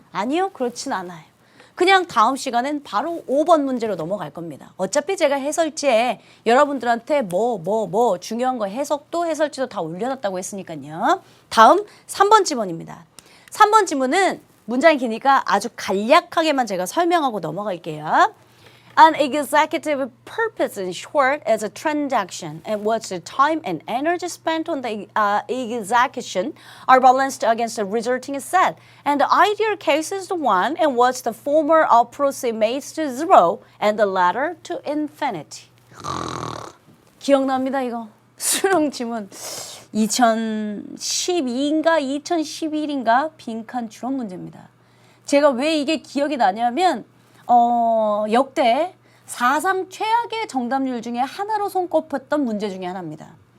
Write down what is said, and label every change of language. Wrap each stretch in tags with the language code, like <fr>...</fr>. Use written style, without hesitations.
<ko>아니요, 그렇진 않아요. 그냥 다음 시간엔 바로 5번 문제로 넘어갈 겁니다. 어차피 제가 해설지에 여러분들한테 중요한 거 해설지도 다 올려놨다고 했으니까요. 다음 3번 지문입니다. 3번 지문은 문장이 기니까 아주 간략하게만 제가 설명하고 넘어갈게요.</ko> <en>An executive purpose, in short, is a transaction in which the time and energy spent on the execution are balanced against the resulting asset. And the ideal case is the one in which the former approximates to zero and the latter to infinity.</en> <ko>기억납니다, 이거? 수능 지문 2012인가 2011인가 빈칸 추론 문제입니다. 제가 왜 이게 기억이 나냐면 역대 사상 최악의 정답률 중에 하나로 손꼽혔던 문제 중에 하나입니다.</ko>